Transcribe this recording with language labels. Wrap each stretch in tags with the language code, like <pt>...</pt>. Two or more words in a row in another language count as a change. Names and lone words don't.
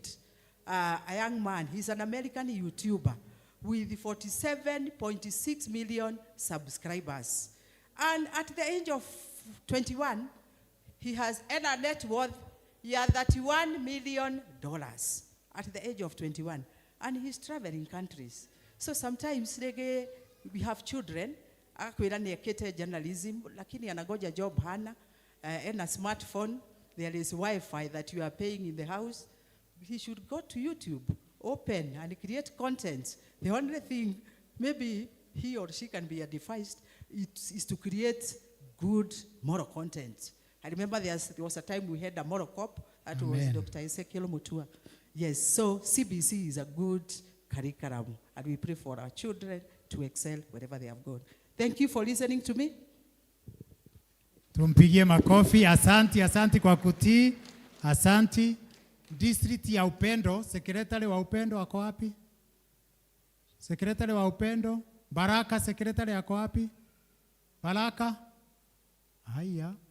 <en>A young man, he's an American YouTuber with 47.6 million subscribers. And at the age of 21, he has earned a net worth $31 million at the age of 21. And he's traveling countries. So sometimes we have children,</en> <mer>akwira niekete</mer> <en>journalism,</en> <sw>lakini anagoja job hana,</sw> <en>and a smartphone, there is Wi-Fi that you are paying in the house. He should go to YouTube, open and create content. The only thing maybe he or she can be advised is to create good moral content. I remember there was a time we had a moral cop, that was Dr. Ezekiel Mutua. Yes, so CBC is a good curriculum, and we pray for our children to excel wherever they have gone. Thank you for listening to me.</en> <sw>Tumpigie makofi. Asanti kwa kutii. Asanti. District ya Upendo, secretary wa Upendo wako wapi? Secretary wa Upendo, Baraka secretary yako wapi? Baraka? Haya.</sw>